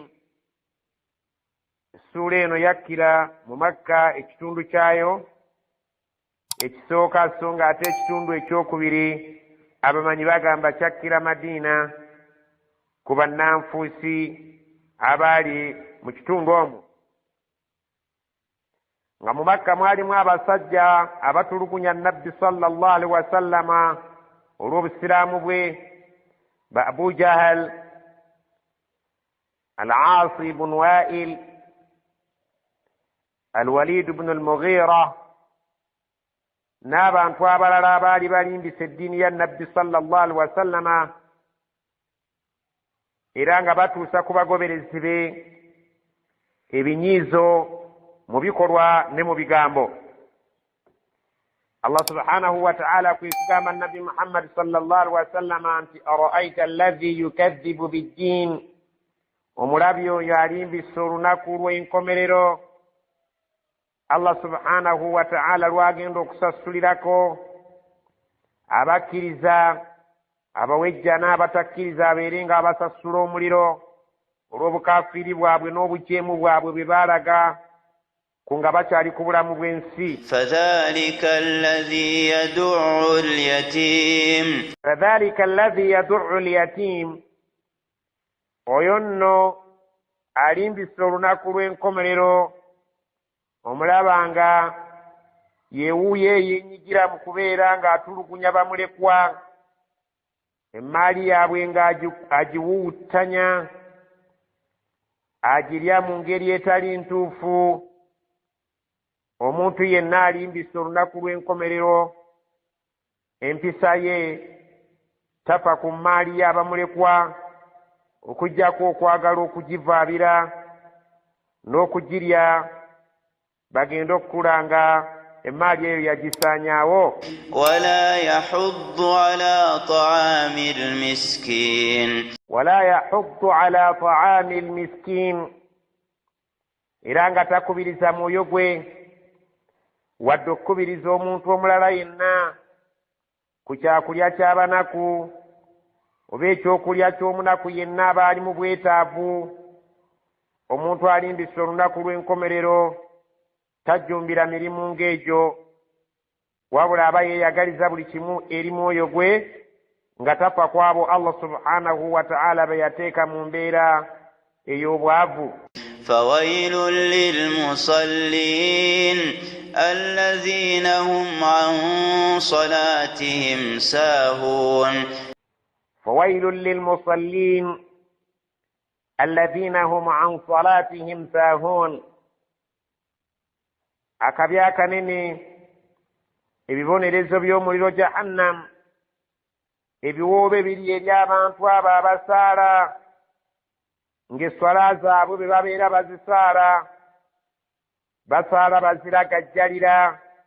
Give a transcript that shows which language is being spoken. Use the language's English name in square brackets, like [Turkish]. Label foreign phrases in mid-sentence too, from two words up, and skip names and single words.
[Ganda] Essuula eno yakkira mu Makka ekitundu kyayo ekisooka, so nga ate ekitundu ekyokubiri abamanyi bagamba kyakkira Madiina ku bannanfuusi abaali mu kitundu omwo. Nga mu Makka mwalimu abasajja abatulugunya Nabbi [Arabic] صلى الله عليه وسلم [Ganda] olw'obusiraamu bwe, ba Abu Jahal, Al-Aas ibn Wa'il, Al-Walid ibn al-Mughira n'abantu abalala abaali balimbisa eddiini ya Nabbi [Arabic] صلى الله عليه وسلم [Ganda] era nga batuusa ku bagoberezi be ebinyiizo mu bikolwa ne mu bigambo. Allah [Arabic] سبحانه وتعالى [Ganda] kwe kugamba Nabi Muhammad [Arabic] صلى الله عليه وسلم nti أرأيت الذي يكذب بالدين, [Ganda] omulabi oyo alimbisa olunaku lw'enkomerero Allah [Arabic] سبحانه وتعالى [Ganda] lwagenda okusasulirako abakkiriza, abawejja n'abatakkiriza abeere nga abasasula omuliro olw'obukafiiri bwabwe n'obujeemu bwabwe bwe baalaga ku nga bakyali ku bulamu bw'ensi. [Arabic] فذلك الذي يدع اليتيم. فذلك الذي يدع اليتيم, [Ganda] oyo nno alimbisa olunaku lw'enkomerero omulaba nga yeewuuyo yeenyigira mu kubeera ng'atulugunya bamulekwa, emmaali yaabwe ng'agiwuwutanya, agirya mu ngeri etali ntuufu. Omuntu yenna alimbisa olunaku lw'enkomerero empisa ye tafa ku mmaali y'abamulekwa okuggyako okwagala okugivaabira n'okugirya, bagenda okukulanga emmaali eyo yagisaanyaawo. [Arabic] ولا يحض على طعام المسكين. ولا يحض على طعام المسكين, [Ganda] era nga takubiriza mwoyo gwe wadde okukubiriza omuntu omulala yenna ku kyakulya ky'abanaku oba ekyokulya ky'omunaku yenna aba ali mu bwetaavu. Omuntu alimbisa olunaku lw'enkomerero tajjumbira mirimu ng'egyo, wabula aba yeeyagaliza buli kimu eri mwoyo gwe nga tafa ku abo Allah [Arabic] سبحانه وتعالى [Ganda] be yateeka mu mbeera ey'obwavu. [Arabic] فويل للمصلين الذين هم عن صلاتهم ساهون. فويل للمصلين الذين هم عن صلاتهم ساهون. [Ganda] Akabi akanene, ebibonerezo by'omuliro jahannam, ebiwoobe biri eri abantu abo abasaala ng'eswala zaabwe bwe babeera bazisaala, basaala baziragajjalira,